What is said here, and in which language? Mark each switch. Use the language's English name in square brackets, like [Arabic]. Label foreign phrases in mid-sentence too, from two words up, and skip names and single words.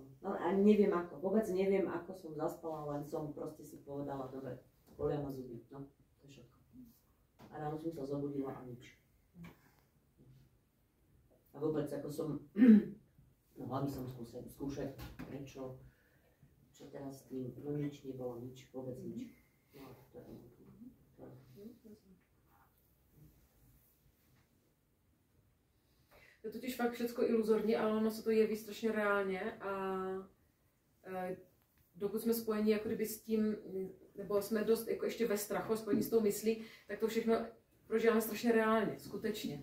[Slovak] No a neviem ako, vôbec neviem ako som zaspala, len som proste si povedala, dobre, bolia ma zuby, no. A ráno som sa zobudila a nič. A vôbec ako som, no hlavne som skúšať, prečo teraz s tým, no nič nebolo, nič, vôbec nič. [Czech] No, to je. To je totiž fakt všecko iluzorní, ale ono se to jeví strašně reálně a dokud jsme spojeni jako kdyby s tím, nebo jsme dost jako ještě ve strachu, spojení s tou myslí, tak to všechno prožíváme strašně reálně, skutečně.